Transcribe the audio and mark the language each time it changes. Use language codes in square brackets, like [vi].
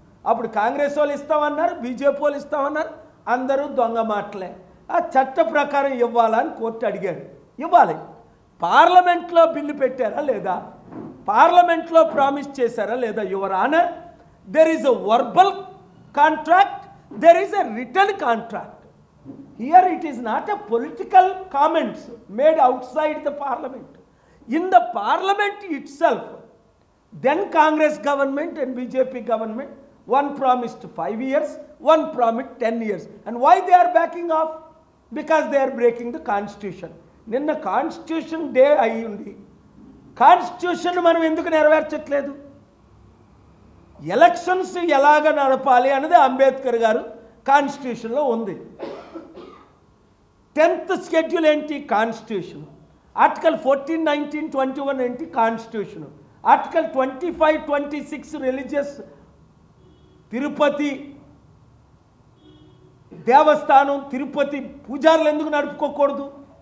[te] అప్పుడు కాంగ్రెస్ వాళ్ళు ఇస్తామన్నారు, బీజేపీ వాళ్ళు ఇస్తామన్నారు. అందరూ దొంగ మాటలే. ఆ చట్ట ప్రకారం ఇవ్వాలని కోర్టు అడిగారు. ఇవ్వాలి. పార్లమెంట్లో బిల్లు పెట్టారా లేదా? పార్లమెంట్లో ప్రామిస్ చేశారా లేదా? [en] Your honour, there is a verbal contract, there is a return contract. Here it is not a political comments made outside the parliament. In the parliament itself, then Congress government and BJP government, one promised 5 years, one promised 10 years. And why they are backing off? Because they are breaking the constitution. [te] Ninna constitution day ayyundi. Constitution manam enduku నెరవేర్చట్లేదు? Elections ఎలాగ నడపాలి అనేది అంబేద్కర్ గారు కాన్స్టిట్యూషన్లో ఉంది. 10th schedule ఏంటి? Constitution. Article 14, 19, 21 ఏంటి? Constitution. Article 25, 26 religious Tirupati దేవస్థానం, తిరుపతి పూజారులు ఎందుకు నడుపుకోకూడదు?